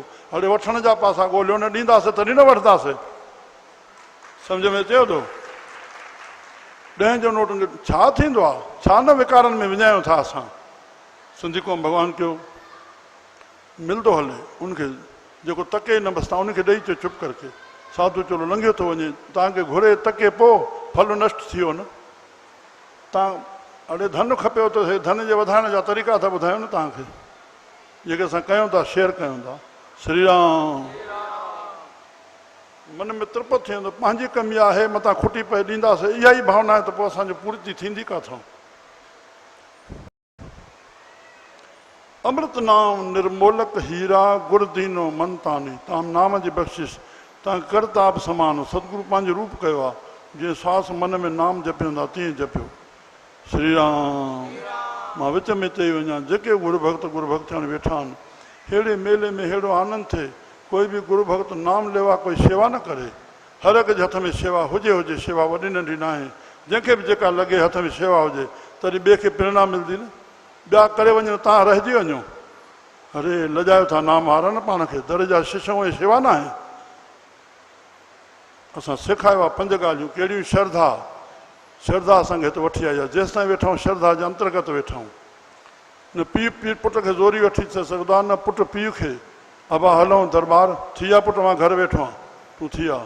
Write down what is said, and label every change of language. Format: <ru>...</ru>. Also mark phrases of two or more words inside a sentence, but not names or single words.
<sd>हले वठण जा पासा ॻोल्हियो, न ॾींदासीं तॾहिं न वठंदासीं। सम्झ में अचेव थो? 10 जो नोट छा थींदो आहे, छा न विकारनि में विञायूं था असां। सिंधी क़ौम भॻवानु कयो मिलंदो हले, उनखे जेको तके न बसि तव्हां उनखे ॾेई अचो चुप करके, साधू चलो लंघियो थो वञे, तव्हांखे घुरे तके पोइ फल नष्ट थी वियो न। तव्हां अड़े धन खपेव त धन जे वधाइण जा तरीक़ा था ॿुधायूं न तव्हांखे, जेके असां कयूं था शेयर कयूं था। श्री राम। मन में तृप्त थी वेंदो, पंहिंजी कमी आहे मथां खुटी पए ॾींदासीं, इहा ई भावना आहे त पोइ असांजो पूर्ति थींदी काथां। अमृत नाम निर्मोलक हीरा गुर दीनो मन तानी, तव्हां नाम जी बख़्शिश तव्हां करताब समान सतगुरु पंहिंजो रूप कयो आहे, जीअं सांस मन में नाम जपियो था तीअं जपियो। श्री राम। मां विच में चई वञा, जेके गुरु भक्त थियण वेठा आहिनि, अहिड़े मेले में अहिड़ो आनंद थिए, कोई बि गुरु भक्त नाम लेवा कोई शेवा न करे, हर एक जे हथ में शेवा हुजे, शेवा वॾी नंढी न आहे, जंहिंखे बि जेका लॻे हथ में शेवा हुजे, तॾहिं ॿिए खे प्रेरणा मिलंदी न। ॿिया करे वञनि तव्हां रहिजी वञो, अरे लॼायो था नाम हारा न पाण खे, दर जा शिष्य ऐं शेवा न आहे। असां सेखारियो आहे 5 ॻाल्हियूं, कहिड़ियूं? श्रद्धा असांखे हिते वठी आई आहे, जेसि ताईं वेठा आहियूं श्रद्धा जे अंतर्गत वेठा आहियूं। न पीउ पुट खे ज़ोरी वठी सघंदो आहे, न पुटु पीउ खे। अबा हलूं दरबार, थी आ पुटु मां घर वेठो आहियां, तूं थी आ।</sd>